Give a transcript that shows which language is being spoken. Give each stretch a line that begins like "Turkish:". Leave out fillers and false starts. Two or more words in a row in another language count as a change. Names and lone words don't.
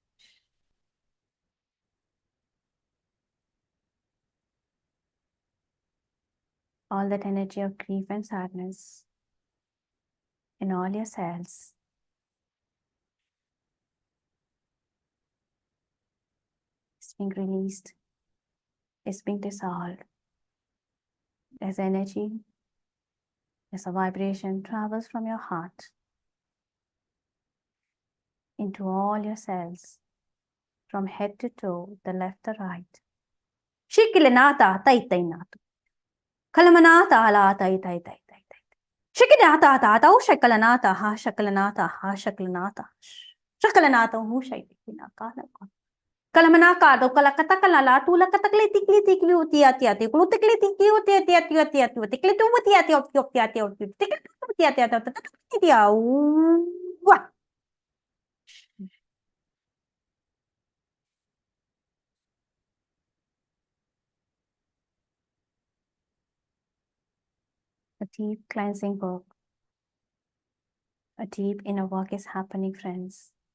English: All that energy of grief and sadness in all your cells is being released, is being dissolved. As energy, as a vibration travels from your heart into all your cells, from head to toe, the left to right. Shikilinata tai tai natu. Kalamanata ala tai tai tai tai tai. Shikinata ta ta shakalanata ha shakalanata ha shakalanata. Shakalanata hu shakina kana. Kalamanaka do kalakata kalala tula katakli tikli tikli uti ati ati kulu tikli tikli uti ati ati ati ati tikli tu uti ati ati ati ati ati tikli tu uti ati ati ati ati A deep cleansing work, a deep inner work is happening, friends.